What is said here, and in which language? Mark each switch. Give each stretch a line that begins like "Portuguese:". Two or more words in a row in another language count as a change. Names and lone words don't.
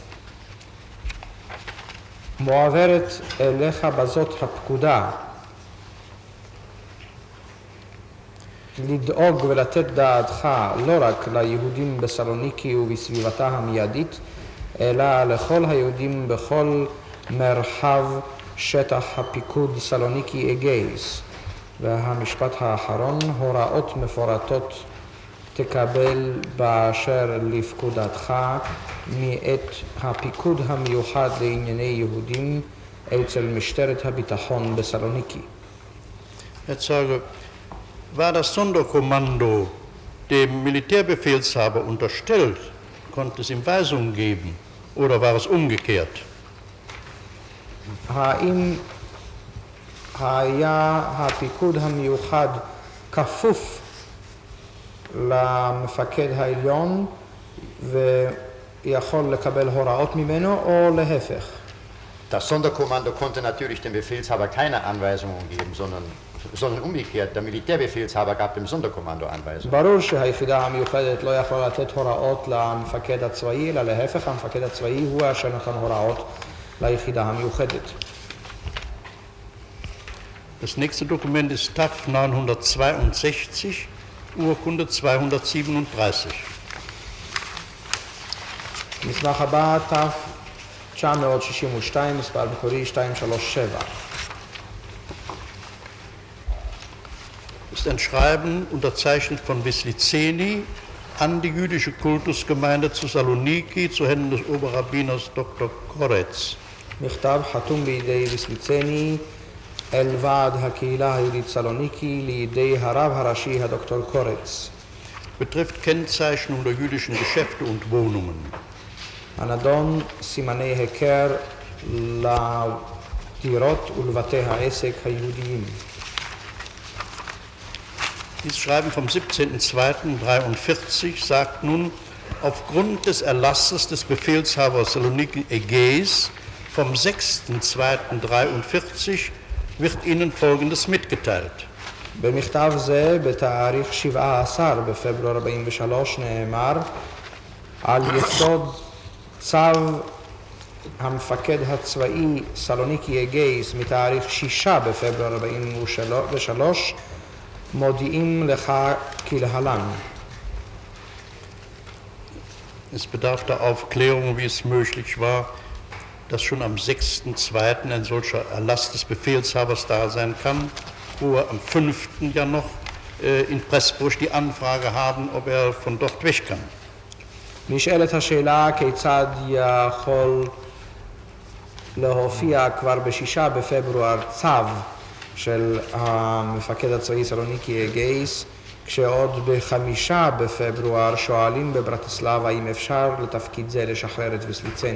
Hebrew: מועברת אליך בזאת הפקודה לדאוג ולתת דעתך לא רק ליהודים בסלוניקי ובסביבתה המיידית, אלא לכל היהודים בכל מרחב שטח הפיקוד סלוניקי אגייס. והמשפט האחרון, הוראות מפורטות תקבל באשר לפקודתך מאת הפיקוד המיוחד לענייני יהודים אצל משטרת הביטחון בסלוניקי.
German: Jetzt sage, war das Sonderkommando dem Militärbefehlshaber unterstellt, konnte es ihm Weisungen geben, oder war es umgekehrt?
Hebrew: האם היה הפיקוד המיוחד כפוף למפקד העליון ויכול לקבל הוראות ממנו, או להפך?
German: Das Sonderkommando konnte natürlich dem Befehlshaber keine Anweisungen geben, sondern umgekehrt, der Militärbefehlshaber gab dem Sonderkommando Anweisungen.
Hebrew: ברור שהיחידה המיוחדת לא יכולה לתת הוראות למפקד הצבאי, אלא להפך, המפקד הצבאי הוא אשר נתן הוראות ליחידה המיוחדת.
German: Das nächste Dokument ist TAF 962, Urkunde 237.
Hebrew: מסמך הבא, תף 962, מספר מקורי 237.
German: Ist ein Schreiben unterzeichnet von Wisliceni an die jüdische Kultusgemeinde zu Saloniki zu Händen des Oberrabbiners Dr. Koretz.
Hebrew: מכתב חתום בידי ויסליצני אל ועד הקהילה היהודית סלוניקי לידי הרב הראשי הדוקטור קורץ.
German: Betrifft Kennzeichnung der jüdischen Geschäfte und Wohnungen.
Hebrew: הנדון סימני היכר לדירות ולבתי העסק היהודיים.
German: Dieses Schreiben vom 17.02.43 sagt nun, aufgrund des Erlasses des Befehlshabers Saloniki Ägäis vom 6.02.43 wird Ihnen Folgendes mitgeteilt.
Hebrew: במכתב זה, בתאריך 17 בפברואר 43, נאמר על יסוד צו המפקד הצבאי סלוניקי אגייס מתאריך 6 בפברואר 43, מודיעים לך כלהלן.
German: Es bedarf der Aufklärung, wie es möglich war, dass schon am 6.2. ein solcher Erlass des Befehlshabers da sein kann, wo wir am 5. ja noch in Pressburg die Anfrage haben, ob er von dort weg kann.
Hebrew: נשאלת השאלה כיצד יכול להופיע כבר ב6 בפברואר צו של המפקד הצבאי סלוניקי אגייס, כשעוד ב5 בפברואר שואלים בברטיסלבה אם אפשר לתפקיד זה לשחרר את ויסליצני.